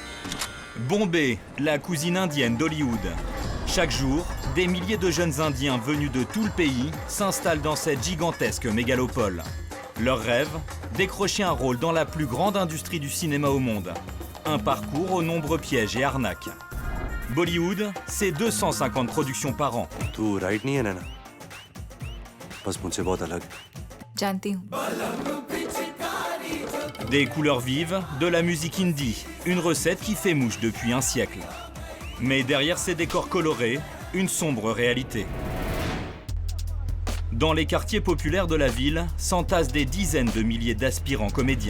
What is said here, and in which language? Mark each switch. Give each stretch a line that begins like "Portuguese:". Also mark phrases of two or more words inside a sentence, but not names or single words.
French: Bombay, la cousine indienne d'Hollywood. Chaque jour, des milliers de jeunes Indiens venus de tout le pays s'installent dans cette gigantesque mégalopole. Leur rêve, décrocher un rôle dans la plus grande industrie du cinéma au monde. Un parcours aux nombreux pièges et arnaques. Bollywood, c'est 250 productions par an.
Hindi: तू राइट नहीं है ना बस मुझसे बहुत अलग जानती हूँ।
French: Des couleurs vives, de la musique indie, une recette qui fait mouche depuis un siècle. Mais derrière ces décors colorés, une sombre réalité. Dans les quartiers populaires de la ville, s'entassent des dizaines de milliers d'aspirants comédiens.